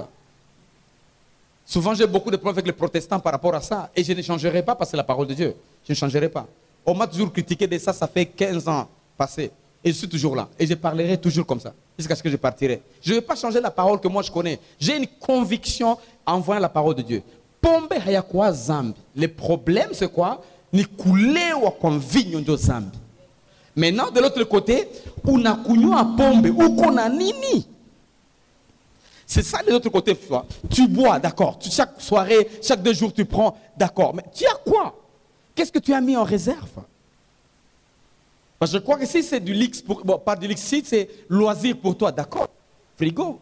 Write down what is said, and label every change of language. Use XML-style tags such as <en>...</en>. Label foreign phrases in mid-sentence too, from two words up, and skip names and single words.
<fr>Souvent j'ai beaucoup de problèmes avec les protestants par rapport à ça. Et je ne changerai pas parce que c'est la parole de Dieu. Je ne changerai pas. On m'a toujours critiqué de ça, ça fait 15 ans passés. Et je suis toujours là. Et je parlerai toujours comme ça. Jusqu'à ce que je partirai. Je ne vais pas changer la parole que moi je connais. J'ai une conviction en voyant la parole de Dieu.</fr> <sw>Pombe hayakwa zambi.</sw> <fr>Le problème c'est quoi?</fr> <sw>Ni kulewa kwa mvinyo ndio zambi.</sw> <fr>Maintenant de l'autre côté,</fr> <sw>unakunywa pombe uko na nini?</sw> <fr>C'est ça de l'autre côté. Tu bois, d'accord. Chaque soirée, chaque 2 jours tu prends, d'accord. Mais tu as quoi? Qu'est-ce que tu as mis en réserve? Parce que je crois que si c'est du luxe, bon, pas du luxe, si c'est loisir pour toi, d'accord. Frigo.</fr>